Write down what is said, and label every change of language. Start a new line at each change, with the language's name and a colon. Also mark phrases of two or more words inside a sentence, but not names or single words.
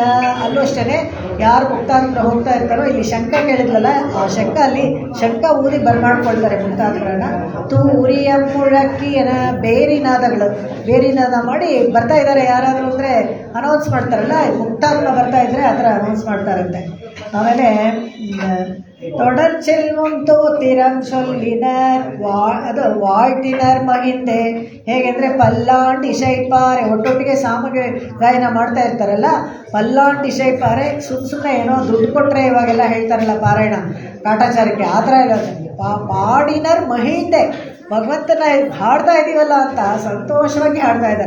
Kannada: ಅಲ್ಲೂ ಅಷ್ಟೇ, ಯಾರು ಮುಕ್ತಾತ್ಮರ ಹೋಗ್ತಾ ಇರ್ತಾರೋ, ಇಲ್ಲಿ ಶಂಖ ಕೇಳಿದ್ಲಲ್ಲ, ಆ ಶಂಖ ಅಲ್ಲಿ ಶಂಖ ಊದಿ ಬರ್ಮಾಡ್ಕೊಳ್ತಾರೆ ಮುಕ್ತಾತ್ಮರನ್ನ.
Tamil: தூரிய முழக்கின
Kannada: ಬೇರಿನಾದ ಮಾಡಿ ಬರ್ತಾ ಇದ್ದಾರೆ ಯಾರಾದರೂ ಅಂದರೆ ಅನೌನ್ಸ್ ಮಾಡ್ತಾರಲ್ಲ, ಮುಕ್ತಾತ್ಮ ಬರ್ತಾ ಇದ್ದರೆ ಆ ಥರ ಅನೌನ್ಸ್ ಮಾಡ್ತಾರಂತೆ.
Tamil: ಆಮೇಲೆ தொடர்ச்செல்வம் தோத்திரம் சொல்லினர் அது வாழ்த்தினர் மகிழ்ந்தே.
Kannada: ಹೇಗೆಂದರೆ
Tamil: பல்லாண்டு இசைப்பாரே
Kannada: ಒಟ್ಟೊಟ್ಟಿಗೆ ಗಾಯನ ಮಾಡ್ತಾ ಇರ್ತಾರಲ್ಲ,
Tamil: பல்லாண்டு இசைப்பாரே
Kannada: ಸುಮ್ಮನೆ ಏನೋ ದುಡ್ಡು ಕೊಟ್ಟರೆ ಇವಾಗೆಲ್ಲ ಹೇಳ್ತಾರಲ್ಲ ಪಾರಾಯಣ ಕಾಟಾಚಾರಕ್ಕೆ, ಆ ಥರ ಇಲ್ಲ.
Tamil: பாடினர் மகிழ்ந்தே
Kannada: ಭಗವಂತನ ಹಾಡ್ತಾ ಇದ್ದೀವಲ್ಲ ಅಂತ ಸಂತೋಷವಾಗಿ ಹಾಡ್ತಾ ಇದ್ದಾರೆ.